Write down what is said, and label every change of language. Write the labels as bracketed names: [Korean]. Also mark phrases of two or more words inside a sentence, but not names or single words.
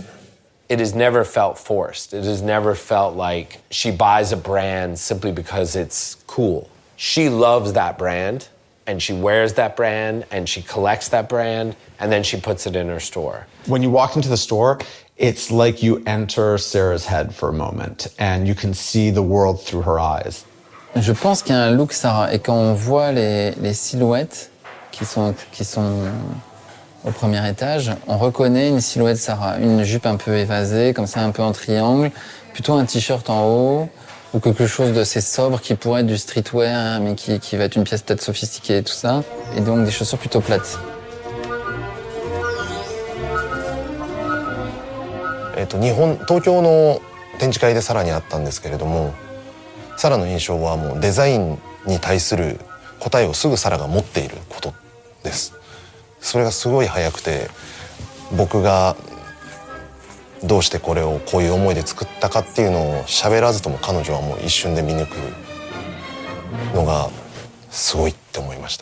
[English] It has never felt forced. It has never felt like she buys a brand simply because it's cool. She loves that brand, and she wears that brand, and she collects that brand, and then she puts it in her store. When you walk into the store, it's like you enter Sarah's head for a moment, and you can see the world through her eyes. [French] Je pense qu'il y a un look Sarah, et quand on voit les silhouettes qui sont au premier étage, on reconnaît une silhouette Sarah, une jupe un peu évasée, comme ça un peu en triangle, plutôt un t-shirt en haut, ou quelque chose d'assez sobre qui pourrait être du streetwear, hein, mais qui va être une pièce peut-être sophistiquée et tout ça, et donc des chaussures plutôt plates. [Japanese] 東京の展示会でさらにあったんですけれども、サラの印象はもうデザインに対する答えをすぐサラが持っていることです。それがすごい早くて、僕がどうしてこれをこういう思いで作ったかっていうのを喋らずとも彼女はもう一瞬で見抜くのがすごいって思いました。